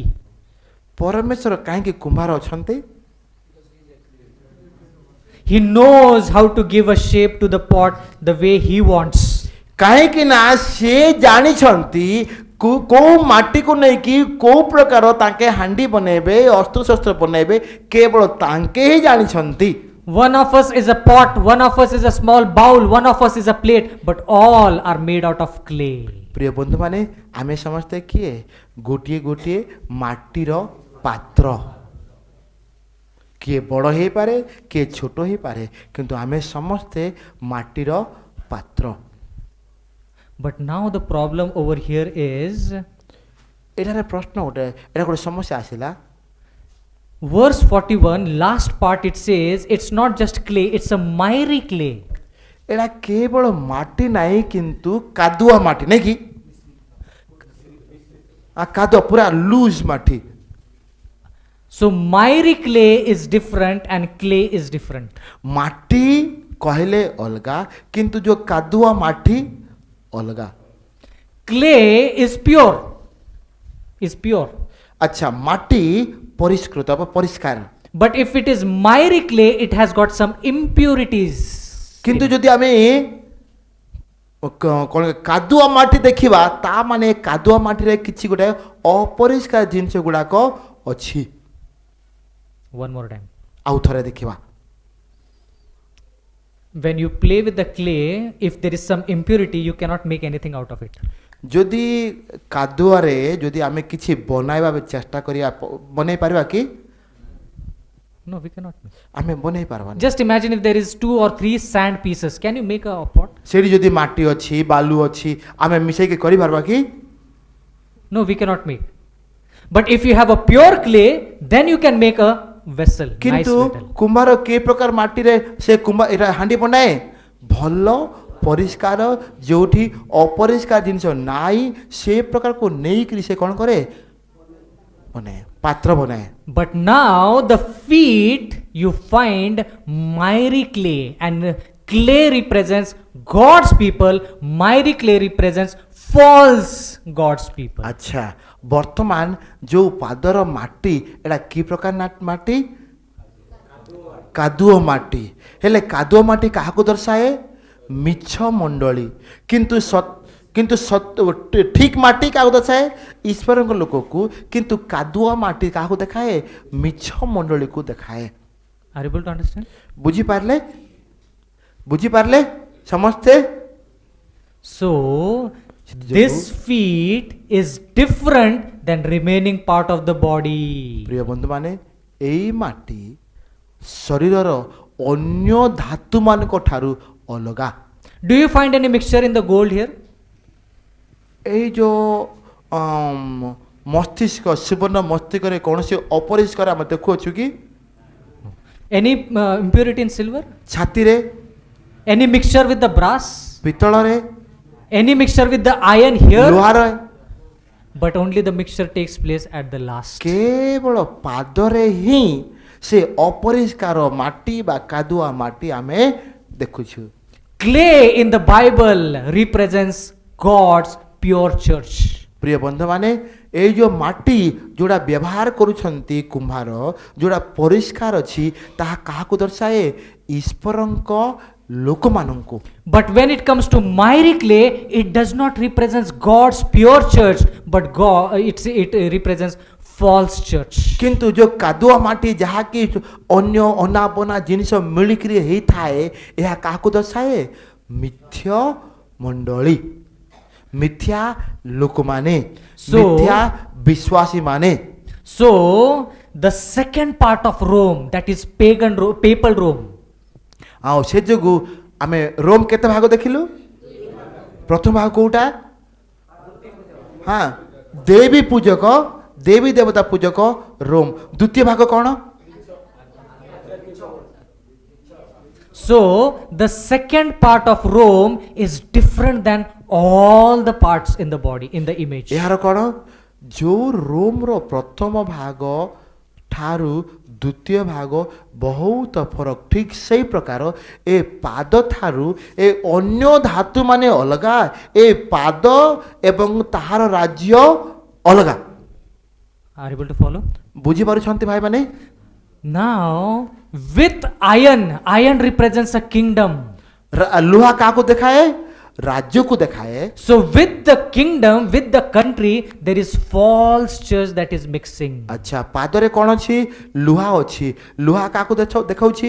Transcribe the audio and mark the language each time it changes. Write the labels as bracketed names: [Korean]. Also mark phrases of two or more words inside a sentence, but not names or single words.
[Odia] ପରମେଶ୍ୱର କାହିଁକି କୁମ୍ଭାର ଅଛନ୍ତି? [English] He knows how to give a shape to the pot the way he wants. [Odia] କାହିଁକି ନା ସେ ଜାଣିଛନ୍ତି କୋଉ ମାଟିକୁ ନେଇକି କୋଉ ପ୍ରକାର ତାଙ୍କେ ହାଣ୍ଡି ବନେଇବେ ଅସ୍ତ୍ରଶସ୍ତ୍ର ବନେଇବେ କେବଳ ତାଙ୍କେ ହିଁ ଜାଣିଛନ୍ତି। [English] One of us is a pot, one of us is a small bowl, one of us is a plate, but all are made out of clay. [Odia] ପ୍ରିୟ ବନ୍ଧୁମାନେ ଆମେ ସମସ୍ତେ କିଏ? ଗୋଟିଏ ଗୋଟିଏ ମାଟିର ପାତ୍ର। କିଏ ବଡ଼ ହେଇପାରେ କିଏ ଛୋଟ ହେଇପାରେ କିନ୍ତୁ ଆମେ ସମସ୍ତେ ମାଟିର ପାତ୍ର। [English] But now the problem over here is [Odia] ଏଠାରେ ପ୍ରଶ୍ନ ଗୋଟେ ଏଇଟା ଗୋଟେ ସମସ୍ୟା ଆସିଲା। [English] verse 41, last part it says it's not just clay, it's a miry clay. [Odia] ଏଇଟା କେବଳ ମାଟି ନାହିଁ କିନ୍ତୁ କାଦୁଆ ମାଟି ନାଇଁ କି? କାଦୁଆ ପୁରା ଲୁଜ୍ ମାଟି। [English] So miry clay is different and clay is different. [Odia] ମାଟି କହିଲେ ଅଲଗା କିନ୍ତୁ ଯୋଉ କାଦୁଆ ମାଟି ଅଲଗା। [English] Clay is pure. Is pure. [Odia] ଆଚ୍ଛା ମାଟି ପରିଷ୍କୃତ ବା ପରିଷ୍କାର। [English] But if it is miry clay, it has got some impurities. [Odia] କିନ୍ତୁ ଯଦି ଆମେ କ'ଣ କାଦୁଆ ମାଟି ଦେଖିବା ତା ମାନେ କାଦୁଆ ମାଟିରେ କିଛି ଗୋଟେ ଅପରିଷ୍କାର ଜିନିଷ ଗୁଡ଼ାକ ଅଛି। [English] One more time. [Odia] ଆଉ ଥରେ ଦେଖିବା। [English] When you play with the clay, if there is some impurity, you cannot make anything out of it. [Odia] ଯଦି କାଦୁଅରେ ଯଦି ଆମେ କିଛି ବନାଇବା ଚେଷ୍ଟା କରିବା ବନେଇ ପାରିବା କି? [English] No, we cannot make. [Odia] ଆମେ ବନେଇ ପାରିବାନି। [English] Just imagine if there is 2 or 3 sand pieces. Can you make a pot? [Odia] ସେଠି ଯଦି ମାଟି ଅଛି ବାଲୁ ଅଛି ଆମେ ମିଶେଇକି କରିପାରିବା କି? [English] No, we cannot make. But if you have a pure clay, then you can make a vessel. Nice [Odia] କିନ୍ତୁ [English] vessel. [Odia] କୁମ୍ଭାର କି ପ୍ରକାର ମାଟିରେ ସେ ଏଟା ହାଣ୍ଡି ବନାଏ? ଭଲ ପରିଷ୍କାର ଯେଉଁଠି ଅପରିଷ୍କାର ଜିନିଷ ନାହିଁ ସେ ପ୍ରକାରକୁ ନେଇକିରି ସେ କ'ଣ କରେ? ବନାଏ ପାତ୍ର ବନାଏ। [English] But now the feet you find miry clay, and clay represents God's people. Miry clay represents false God's people. [Odia] ଆଚ୍ଛା ବର୍ତ୍ତମାନ ଯେଉଁ ପାଦର ମାଟି ଏଟା କି ପ୍ରକାର ମାଟି? କାଦୁଅ ମାଟି। ହେଲେ କାଦୁଅ ମାଟି କାହାକୁ ଦର୍ଶାଏ? ମିଛ ମଣ୍ଡଳୀ। କିନ୍ତୁ ଠିକ୍ ମାଟି କାହାକୁ ଦର୍ଶାଏ? ଈଶ୍ୱରଙ୍କ ଲୋକକୁ। କିନ୍ତୁ କାଦୁଅ ମାଟି କାହାକୁ ଦେଖାଏ? ମିଛ ମଣ୍ଡଳୀକୁ ଦେଖାଏ। [English] Are you able to understand? [Odia] ବୁଝିପାରିଲେ? ବୁଝିପାରିଲେ ସମସ୍ତେ? [English] So this feet is different than remaining part of the body. [Odia] ପ୍ରିୟ ବନ୍ଧୁମାନେ ଏଇ ମାଟି ଶରୀରର ଅନ୍ୟ ଧାତୁମାନଙ୍କ ଠାରୁ ଅଲଗା। [English] Do you find any mixture in the gold here? [Odia] ଏଇ ଯେଉଁ ମସ୍ତିଷ୍କ ସୁବର୍ଣ୍ଣ ମସ୍ତିଷ୍କରେ କୌଣସି ଅପରିଷ୍କାର ଆମେ ଦେଖୁଅଛୁ କି? [English] Any impurity in silver? [Odia] ଛାତିରେ, [English] Any mixture with the brass? [Odia] ପିତ୍ତଳରେ, [English] Any mixture with the iron here? [Odia] ଲୁହାର, [English] But only the mixture takes place at the last. [Odia] କେବଳ ପାଦରେ ହିଁ ସେ ଅପରିଷ୍କାର ମାଟି ବା କାଦୁଆ ମାଟି ଆମେ ଦେଖୁଛୁ। [English] Clay in the Bible represents God's pure church. [Odia] ପ୍ରିୟ ବନ୍ଧୁମାନେ ଏଇ ଯେଉଁ ମାଟି ଯେଉଁଟା ବ୍ୟବହାର କରୁଛନ୍ତି କୁମ୍ଭାର ଯେଉଁଟା ପରିଷ୍କାର ଅଛି ତାହା କାହାକୁ ଦର୍ଶାଏ? ଈଶ୍ୱରଙ୍କ ଲୋକମାନଙ୍କୁ। [English] But when it comes to miry clay, it does not represent God's pure church, but it represents false church. [Odia] କିନ୍ତୁ ଯେଉଁ କାଦୁଆ ମାଟି ଯାହାକି ଅନ୍ୟ ଅନାବନା ଜିନିଷ ମିଳିକିରି ହେଇଥାଏ ଏହା କାହାକୁ ଦର୍ଶାଏ? ମିଥ୍ୟା ମଣ୍ଡଳୀ, ମିଥ୍ୟା ଲୋକମାନେ, ମିଥ୍ୟା ବିଶ୍ୱାସୀମାନେ। [English] So the second part of Rome, that is papal Rome. [Odia] ଆଉ ସେ ଯୋଗୁଁ ଆମେ ରୋମ୍ କେତେ ଭାଗ ଦେଖିଲୁ? ପ୍ରଥମ ଭାଗ କୋଉଟା? ହଁ ଦେବୀ ପୂଜକ, ଦେବୀ ଦେବତା ପୂଜକ ରୋମ୍। ଦ୍ୱିତୀୟ ଭାଗ କ'ଣ? [English] So the second part of Rome is different than all the parts in the body, in the image. [Odia] ଏହାର କ'ଣ? ଯେଉଁ ରୋମ୍ର ପ୍ରଥମ ଭାଗ ଠାରୁ ଦ୍ୱିତୀୟ ଭାଗ ବହୁତ ଫରକ। ଠିକ୍ ସେଇ ପ୍ରକାର ଏ ପାଦ ଠାରୁ ଏ ଅନ୍ୟ ଧାତୁ ମାନେ ଅଲଗା, ଏ ପାଦ ଏବଂ ତାହାର ରାଜ୍ୟ ଅଲଗା। [English] Are you able to follow? [Odia] ବୁଝିପାରୁଛନ୍ତି ଭାଇମାନେ? [English] Now with iron represents a kingdom. [Odia] ଲୁହା କାହାକୁ ଦେଖାଏ? ରାଜ୍ୟକୁ ଦେଖାଏ। [English] So with the kingdom, with the country, there is false church that is mixing. [Odia] ଆଚ୍ଛା ପାଦରେ କ'ଣ ଅଛି? ଲୁହା ଅଛି। ଲୁହା କାହାକୁ ଦେଖାଉଛି?